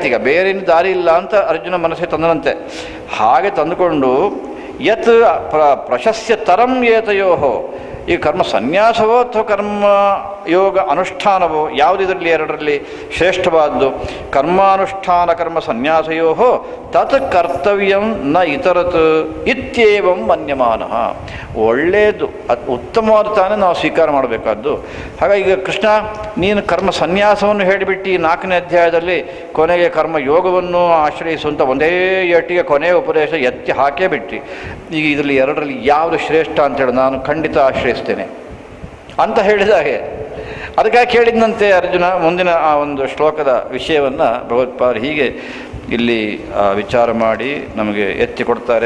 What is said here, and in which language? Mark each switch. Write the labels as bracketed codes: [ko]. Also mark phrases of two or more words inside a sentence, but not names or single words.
[kn] ಈಗ ಬೇರೆ ದಾರಿ ಇಲ್ಲ ಅಂತ ಅರ್ಜುನ ಮನಸ್ಸಿಗೆ ತಂದನಂತೆ. ಹಾಗೆ ತಂದುಕೊಂಡು [sa] ಯತ್ ಪ್ರಶಸ್ಯ ತರಂ ಏತಯೋ, [kn] ಈ ಕರ್ಮ ಸನ್ಯಾಸವೋ ಅಥವಾ ಕರ್ಮ ಯೋಗ ಅನುಷ್ಠಾನವೋ, ಯಾವುದಿದರಲ್ಲಿ ಎರಡರಲ್ಲಿ ಶ್ರೇಷ್ಠವಾದ್ದು? [sa] ಕರ್ಮಾನುಷ್ಠಾನ ಕರ್ಮ ಸನ್ಯಾಸಯೋ ತತ್ ಕರ್ತವ್ಯಂ ನ ಇತರತ್ ಇತ್ಯೇವಂ ಮನ್ಯಮಾನ. [kn] ಒಳ್ಳೆಯದು, ಅದು ಉತ್ತಮವಾದ ತಾನೇ ನಾವು ಸ್ವೀಕಾರ ಮಾಡಬೇಕಾದ್ದು. ಹಾಗಾಗಿ ಈಗ ಕೃಷ್ಣ ನೀನು ಕರ್ಮ ಸನ್ಯಾಸವನ್ನು ಹೇಳಿಬಿಟ್ಟು 4ನೇ ಅಧ್ಯಾಯದಲ್ಲಿ ಕೊನೆಗೆ ಕರ್ಮ ಯೋಗವನ್ನು ಆಶ್ರಯಿಸುವಂಥ ಒಂದೇ ಏಟಿಗೆ ಕೊನೆಯ ಉಪದೇಶ ಎತ್ತಿ ಹಾಕೇ ಬಿಟ್ಟು, ಈಗ ಇದರಲ್ಲಿ ಎರಡರಲ್ಲಿ ಯಾವುದು ಶ್ರೇಷ್ಠ ಅಂತೇಳಿ ನಾನು ಖಂಡಿತ ಆಶ್ರಯಿಸ್ತೇನೆ ಅಂತ ಹೇಳಿದಾಗೆ ಅದಕ್ಕಾಗಿ ಕೇಳಿದಂತೆ ಅರ್ಜುನ ಮುಂದಿನ ಆ ಒಂದು ಶ್ಲೋಕದ ವಿಷಯವನ್ನು ಭಗವತ್ಪಾದರು ಹೀಗೆ ಇಲ್ಲಿ ವಿಚಾರ ಮಾಡಿ ನಮಗೆ ಎತ್ತಿ ಕೊಡ್ತಾರೆ.